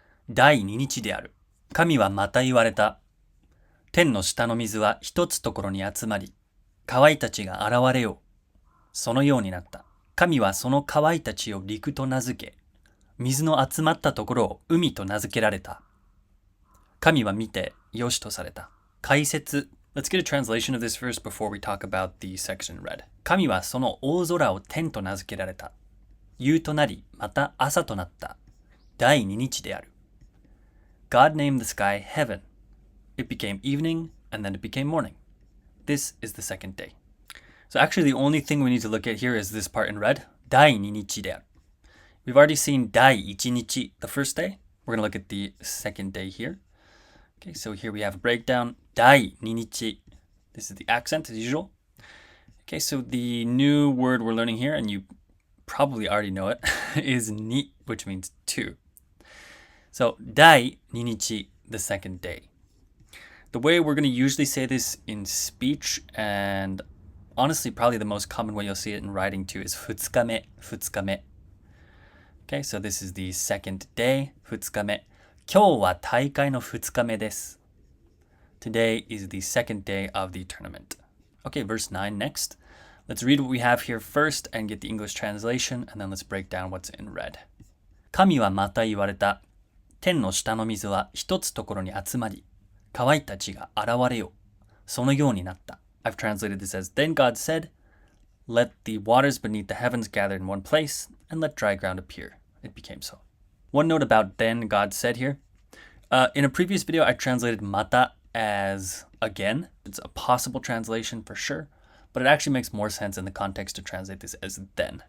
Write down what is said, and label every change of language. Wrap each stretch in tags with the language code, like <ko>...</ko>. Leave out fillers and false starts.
<ja>第2日である。神はまた言われた。天の下の水は一つところに集まり、川たちが現れよう。そのようになった。神はその川たちを陸と名付け、水の集まったところを海と名付けられた。神は見てよしとされた。解説。</ja> <en>Let's get a translation of this verse before we talk about the section read.</en> <ja>神はその大空を天と名付けられた。夕となり、また朝となった。第二日である。</ja> <en>God named the sky heaven. It became evening, and then it became morning. This is the second day. So actually the only thing we need to look at here is this part in red.</en> <ja>第二日である.</ja> <en>We've already seen 第一日, the first day. We're going to look at the second day here. Okay, so here we have a breakdown.</en> <ja>第二日.</ja> <en>This is the accent as usual. Okay, so the new word we're learning here, and you probably already know it, is ni, which means two. So 第二日, the second day. The way we're going to usually say this in speech, and honestly probably the most common way you'll see it in writing too, is 二日目, 二日目. Okay, so this is the second day, 二日目.</en> <ja>今日は大会の二日目です.</ja> <en>Today is the second day of the tournament. Okay, verse 9 next. Let's read what we have here first and get the English translation, and then let's break down what's in red.</en> <ja>神はまた言われた。天の下の水は一つところに集まり、川たちが現れよう。そのようになった。</ja> <en>I've translated this as, Then God said, Let the waters beneath the heavens gather in one place, and let dry ground appear. It became so. One note about then God said here. In a previous video, I translated mata as again. It's a possible translation for sure, but it actually makes more sense in the context to translate this as then.</en>